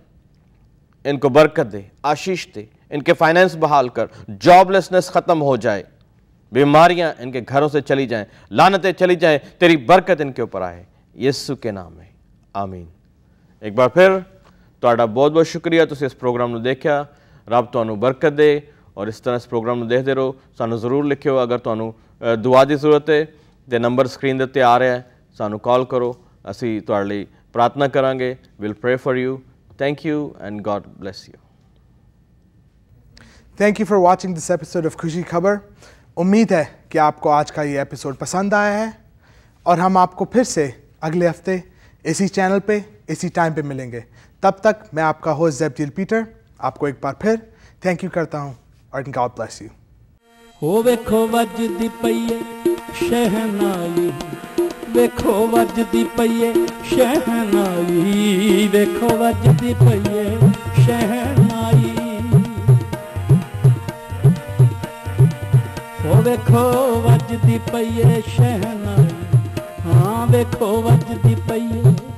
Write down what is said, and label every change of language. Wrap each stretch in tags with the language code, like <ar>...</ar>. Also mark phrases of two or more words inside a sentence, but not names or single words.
<ur>ان کو برکت دے, آشیش دے, ان کے فائنینس بحال کر, جاب لیسنس ختم ہو جائے, بیماریاں ان کے گھروں سے چلی جائیں, لعنتیں چلی جائیں, تیری برکت ان کے اوپر آئے یسوع کے نام میں, آمین.</ur> <pa>ایک بار پھر تہاڈا بہت بہت شکریہ تسی اس پروگرام نو دیکھیا. رب تانوں برکت دے اور اس طرح اس پروگرام نو دیکھتے رہو. سانو ضرور لکھو اگر تانوں دعا دی ضرورت ہے تے نمبر اسکرین دے تے آ رہا ہے, سانو کال کرو, اسی تہاڈے لئی پرارتھنا کران گے.</pa> <en>we'll pray for you. thank you and God bless you. thank you for watching this episode of خوشی خبر.</en> <ur>امید ہے کہ آپ کو آج کا یہ ایپیسوڈ پسند آیا ہے اور ہم آپ کو پھر سے اگلے ہفتے اسی چینل پہ اسی ٹائم پہ ملیں گے. تب تک میں آپ کا ہوسٹ زیبدیل پیٹر آپ کو ایک بار پھر</ur> <en>thank you</en> <ur>کرتا ہوں اور</ur> <en>God bless you.</en> <pa>ہو ویکھو وجدی پئیے شہنائی, ویکھو وجدی پئیے شہنائی, ویکھو وجدی پئیے شہنائی, ہو ویکھو وجدی پئیے شہنائی, ہاں ویکھو وجدی پئیے.</pa>